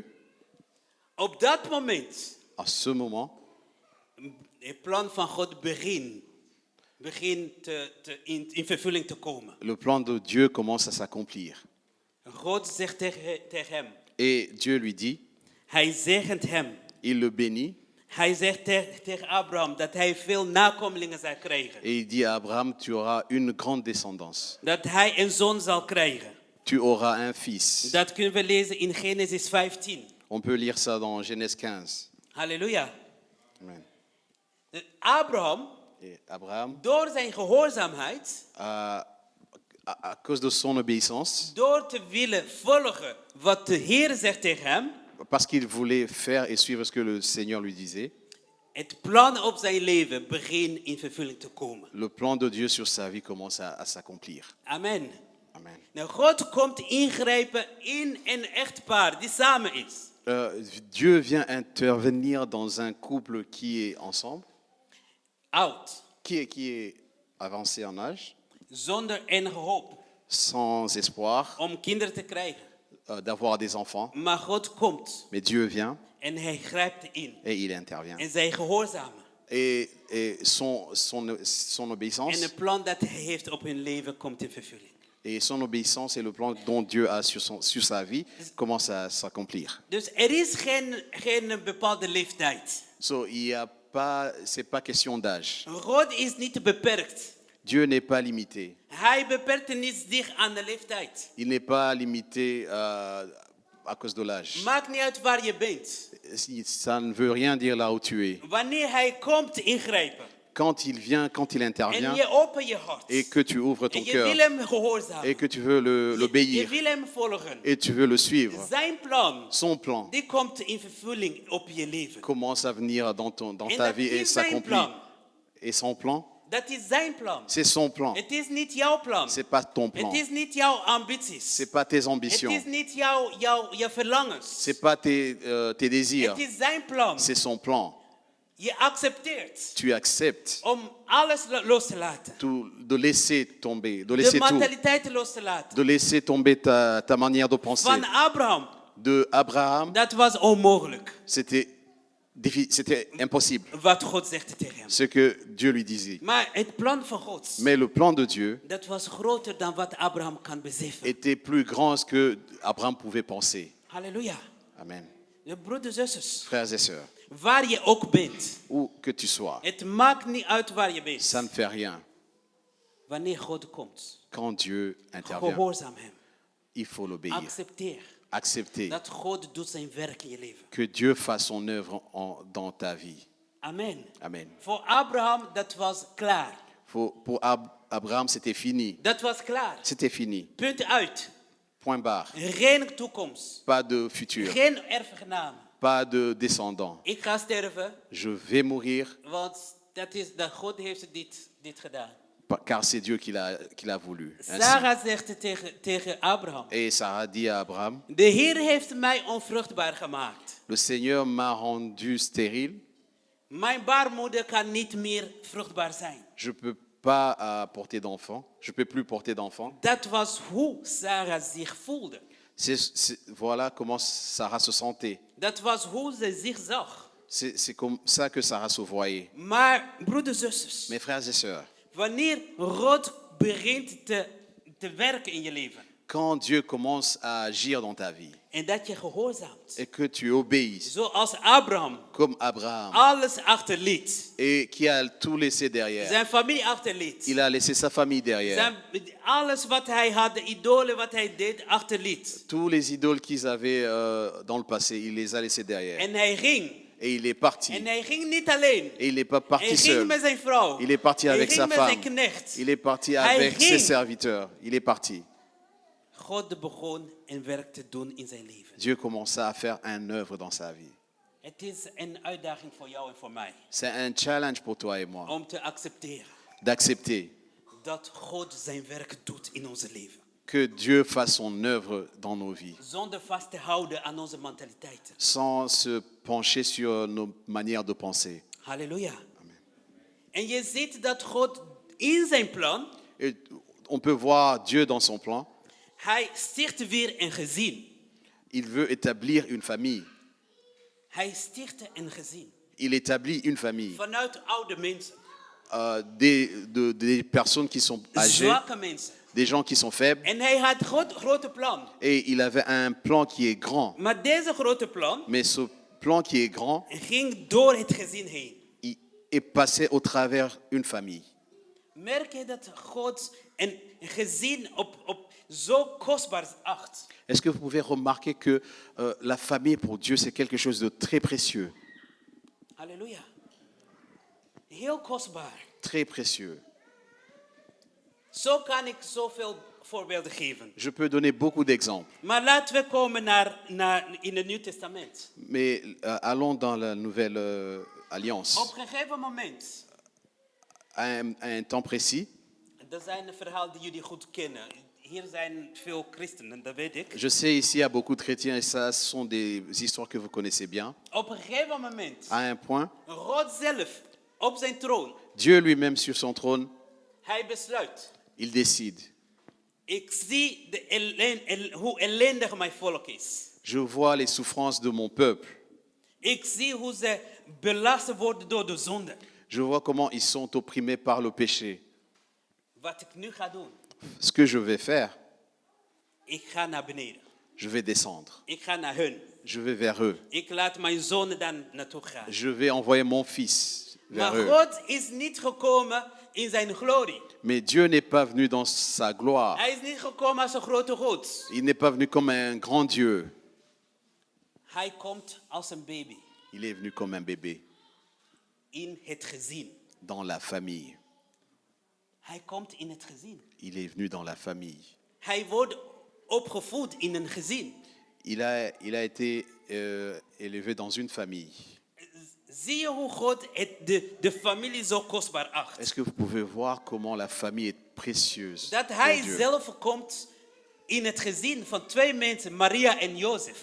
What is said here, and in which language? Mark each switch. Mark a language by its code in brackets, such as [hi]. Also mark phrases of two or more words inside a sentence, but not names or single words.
[nl] Op dat moment, [fr] en ce moment, [nl] het plan van God begint in vervulling te komen. [fr] le plan de Dieu commence à s'accomplir. [nl] God zegt tegen hem, [fr] Et Dieu lui dit, [nl] hij zegent hem. [fr] il le bénit, [nl] Hij zegt tegen Abraham dat hij veel nakomelingen zal krijgen. [fr] et il dit à Abraham, tu auras une grande descendance, [nl] Dat hij een zoon zal krijgen. [fr] tu auras un fils. [nl] Dat kunnen we lezen in Genesis 15. [fr] On peut lire ça dans Genèse 15. [nl] Halleluja. [fr] Amen. [nl] Abraham, [fr] Et Abraham, [nl] door zijn gehoorzaamheid, [fr] à cause de son obéissance, [nl] door te willen volgen wat de Heer zegt tegen hem, [fr] parce qu'il voulait faire et suivre ce que le Seigneur lui disait, [nl] het plan op zijn leven begint in vervulling te komen. [fr] le plan de Dieu sur sa vie commence à s'accomplir. [nl] Amen. [fr] Amen. [nl] Nou, God komt ingrijpen in een echtpaar die samen is. [fr] Dieu vient intervenir dans un couple qui est ensemble, [nl] Oud, [fr] qui est avancé en âge, [nl] zonder enige hoop [fr] sans espoir [nl] om kinderen te krijgen. [fr] d'avoir des enfants. [nl] Maar God komt [fr] Mais Dieu vient [nl] en hij grijpt in. [fr] et il intervient. [nl] En zij gehoorzamen. [fr] Et son [nl] En [fr] obéissance, [nl] het plan dat hij heeft op hun leven komt in vervulling. [fr] et son obéissance et le plan dont Dieu a sur sa vie commence à s'accomplir. [nl] Dus er is geen bepaalde leeftijd. [fr] So, c'est pas question d'âge. [nl] God is niet beperkt. [fr] Dieu n'est pas limité. [nl] Hij beperkt niet zich aan de leeftijd. [fr] Il n'est pas limité à cause de l'âge. [nl] Maakt niet uit waar je bent. [fr] Ça ne veut rien dire là où tu es. [nl] Wanneer hij komt ingrijpen. [fr] Quand il vient, quand il [nl] En [fr] intervient, [nl] je opent je hart. [fr] et que tu ouvres ton [nl] En je [fr] cœur, [nl] wil hem gehoorzamen. [fr] et que tu veux [nl] Je [fr] l'obéir, [nl] wil hem volgen. [fr] et tu veux le suivre, [nl] Zijn plan, [fr] son plan [nl] die komt in vervulling op je leven. [fr] commence à venir dans [nl] En [fr] ta [nl] dat [fr] vie et [nl] is zijn [fr] s'accomplit. [nl] plan. [fr] Et son plan, [nl] Dat is zijn plan. [fr] c'est son plan. [nl] Het is niet jouw plan. [fr] C'est pas ton plan. [nl] Het is niet jouw ambities. [fr] C'est pas tes [nl] Het [fr] ambitions. [nl] is niet jouw verlangens. [fr] C'est pas tes désirs. [nl] Het is zijn plan. [fr] C'est son plan. [nl] Je accepteert [fr] Tu acceptes [nl] om alles los te laten. [fr] de laisser tomber, de [nl] De [fr] laisser tout, [nl] mentaliteit los te laten. [fr] de laisser tomber ta manière de penser. [nl] Van Abraham, [fr] De Abraham, [nl] dat was onmogelijk. [fr] c'était impossible, [nl] Wat God zegt tegen hem. [fr] ce que Dieu lui disait. [nl] Maar het plan van God, [fr] Mais le plan de Dieu [nl] dat was groter dan wat Abraham kan beseffen. [fr] était plus grand que ce que Abraham pouvait penser. [nl] Halleluja. [fr] Amen. [nl] De broeders en zusters, [fr] Frères et sœurs, [nl] waar je ook bent. [fr] où que tu sois, [nl] Het maakt niet uit waar je bent. [fr] ça ne fait rien. [nl] Wanneer God komt, [fr] Quand Dieu intervient, [nl] gehoorzaam hem. [fr] il faut l'obéir. [nl] Accepteer [fr] Accepter [nl] dat God doet zijn werk in je leven. [fr] que Dieu fasse son œuvre dans ta vie. [nl] Amen. [fr] Amen. [nl] Voor Abraham, dat was klaar. [fr] Pour Abraham, c'était fini. [nl] Dat was klaar. [fr] C'était fini. [nl] Punt uit. [fr] Point barre. [nl] Geen toekomst. [fr] Pas de futur. [nl] Geen erfgenamen. [fr] Pas de descendant. [nl] Ik ga sterven, [fr] Je vais mourir [nl] want dat God heeft dit gedaan. [fr] car c'est Dieu qui l'a voulu. Ainsi. [nl] Sarah zegt tegen Abraham. [fr] Et Sarah dit à Abraham, [nl] De Heer heeft mij onvruchtbaar gemaakt. [fr] le Seigneur m'a rendu stérile. [nl] Mijn baarmoeder kan niet meer vruchtbaar zijn. [fr] Je peux pas porter d'enfants. Je peux plus porter d'enfants. [nl] Dat was hoe Sarah zich voelde. [fr] Voilà comment Sarah se sentait. [nl] Dat was hoe ze zich zag. [fr] C'est comme ça que Sarah se voyait. [nl] Maar broeders, zusters, [fr] Mes frères et sœurs, [nl] wanneer God begint te werken in je leven [fr] quand Dieu commence à agir dans ta vie [nl] en dat je gehoorzaamt, [fr] et que tu obéis, [nl] zoals Abraham [fr] comme Abraham, [nl] alles achterliet, [fr] et qui a tout laissé derrière, [nl] zijn familie achterliet, [fr] il a laissé sa famille derrière. [nl] alles wat hij had, de idolen wat hij deed, achterliet. [fr] Tous les idoles qu'ils avaient dans le passé, il les a laissés derrière. [nl] En hij ging. [fr] Et il est parti. [nl] En hij ging niet alleen. [fr] Et il n'est pas [nl] Hij [fr] parti [nl] ging [fr] seul. [nl] met zijn vrouw. [fr] Il est parti [nl] Hij [fr] avec [nl] ging [fr] sa [nl] met zijn [fr] femme. [nl] knecht. [fr] Il est parti [nl] Hij [fr] avec [nl] ging. [fr] ses serviteurs. Il est parti. [nl] God begon een werk te doen in zijn leven. [fr] Dieu commença à faire une œuvre dans sa vie. [nl] Het is een uitdaging voor jou en voor mij. [fr] C'est un challenge pour toi et moi [nl] Om te accepteren [fr] d'accepter [nl] dat God zijn werk doet in ons leven. [fr] que Dieu fasse son œuvre dans nos vies, [nl] Zonder vast te houden aan onze mentaliteiten. [fr] sans se pencher sur nos manières de penser. [nl] Halleluja. En je ziet dat God in zijn plan, [fr] Et on peut voir Dieu dans son plan. [nl] hij sticht weer een gezin. [fr] Il veut établir une famille. [nl] Hij stichtte een gezin. [fr] Il établit une famille. [nl] Vanuit oude mensen. [fr] Des personnes qui sont âgées, [nl] Zwakke mensen. [fr] des gens qui sont faibles. [nl] En hij had grote plan. [fr] Et il avait un plan qui est grand. [nl] Maar deze grote plan [fr] Mais ce plan qui est grand, [nl] ging door het gezin heen. [fr] il est passé au travers une famille. [nl] Merk je dat God een gezin op zo kostbaar acht? [fr] Est-ce que vous pouvez remarquer que la famille pour Dieu, c'est quelque chose de très précieux, [nl] Halleluja. Heel kostbaar. [fr] très précieux. [nl] Zo kan ik zoveel voorbeelden geven. [fr] Je peux donner beaucoup d'exemples, [nl] Maar laten we komen naar in het Nieuw Testament. [fr] mais allons dans la nouvelle alliance. [nl] Op een gegeven moment, [fr] À un temps précis, [nl] dat zijn een verhaal die jullie goed kennen. Hier zijn veel christenen, dat weet ik. [fr] je sais ici il y a beaucoup de chrétiens et ça, ce sont des histoires que vous connaissez bien. [nl] Op een gegeven moment, [fr] À un point, [nl] God zelf op zijn troon, [fr] Dieu lui-même sur son trône, [nl] hij besluit. [fr] il décide. [nl] Ik zie hoe ellendig mijn volk is. [fr] Je vois les souffrances de mon peuple. [nl] Ik zie hoe ze belast worden door de zonde. [fr] Je vois comment ils sont opprimés par le péché. [nl] Wat ik nu ga doen, [fr] Ce que je vais faire, [nl] ik ga naar beneden. [fr] je vais descendre. [nl] Ik ga naar hun. [fr] Je vais vers eux. [nl] Ik laat mijn zonen daar naartoe gaan. [fr] Je vais envoyer mon fils vers [nl] Maar [fr] eux. [nl] God is niet gekomen in zijn glorie. [fr] Mais Dieu n'est pas venu dans sa gloire. [nl] Hij is niet gekomen als een grote God. [fr] Il n'est pas venu comme un grand Dieu. [nl] Hij komt als een baby [fr] Il est venu comme un bébé [nl] in het gezin. [fr] dans la famille. [nl] Hij komt in het gezin. [fr] Il est venu dans la famille. [nl] Hij wordt opgevoed in een gezin. [fr] Il a été élevé dans une famille. [nl] Zie je hoe God de familie zo kostbaar acht? [fr] Est-ce que vous pouvez voir comment la famille est précieuse [nl] Dat [fr] pour [nl] hij [fr] Dieu? [nl] zelf komt in het gezin van twee mensen, Maria en Jozef.